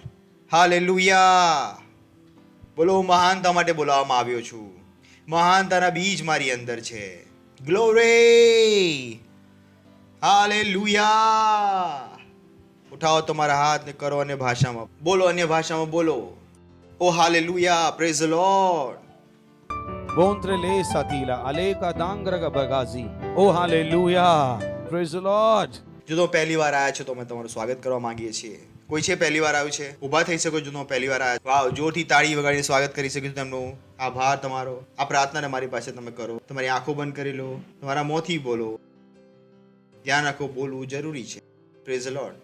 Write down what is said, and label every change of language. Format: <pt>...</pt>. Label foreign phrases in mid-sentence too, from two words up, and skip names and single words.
<gu>હાલેલુયા. બોલો, હું મહાનતા માટે બોલાવવામાં આવ્યો છું. મહાનતાના બીજ મારી અંદર છે. ગ્લોરી. હાલેલુયા. ઉઠાવો તમારા હાથ ને કરો અન્ય ભાષામાં બોલો. અન્ય ભાષામાં બોલો.</gu> <en>Oh hallelujah. Praise the Lord. Bontre le satila aleka dangraga bagazi. Oh hallelujah. Praise the Lord.</en> <gu>જો તમે પહેલી વાર આવ્યા છો તો અમે તમારું સ્વાગત કરવા માંગીએ છીએ. કોઈ છે પહેલી વાર આવ્યું છે? ઊભા થઈ શકો. જો તમે પહેલી વાર આવ્યા, વાવ, જોરથી તાળી વગાડીને સ્વાગત કરી શકો છો તેમનું. આભાર તમારો. આ પ્રાર્થનાને મારી પાસે તમે કરો. તમારી આંખો બંધ કરી લો, તમારા મોંથી બોલો. ધ્યાન રાખો, બોલવું જરૂરી છે.</gu> <en>Praise the Lord.</en>